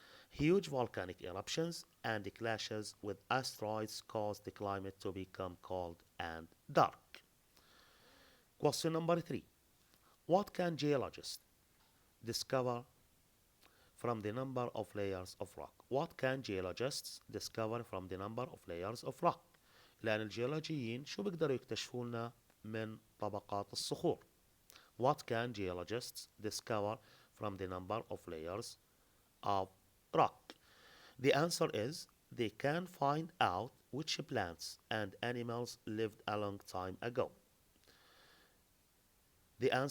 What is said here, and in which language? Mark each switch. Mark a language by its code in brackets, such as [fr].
[en] Huge volcanic eruptions and clashes with asteroids caused the climate to become cold and dark. Question number 3. What can geologists discover from the number of layers of rock. What can geologists discover from the number of layers of rock. [ar] لأن الجيولوجيين شو بيقدروا يكتشفوا لنا من طبقات الصخور. [en] What can geologists discover from the number of layers of rock. The answer is they can find out which plants and animals lived a long time ago. The answer